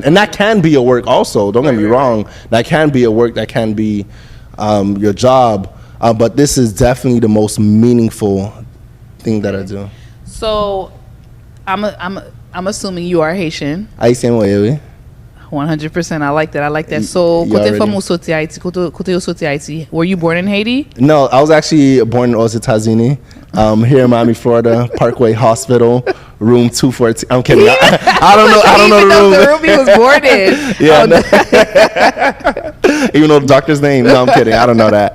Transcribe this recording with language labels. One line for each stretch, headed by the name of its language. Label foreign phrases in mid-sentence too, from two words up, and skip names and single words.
English: And that can be your work also, don't get me wrong. That can be your work, that can be your job. But this is definitely the most meaningful thing that I do. So I'm assuming you are Haitian. Haitian, oui. 100%. I like that. So,
Haitian Creole: kote famo soti Haiti, kote yo soti Haiti.
English: Were you born in Haiti? No, I was actually born in Ositazini, here in Miami, Florida, Parkway Hospital, room 214. I'm kidding. I don't know the room. The room he was born in. Yeah. Even though the doctor's name. No, I'm kidding. I don't know that.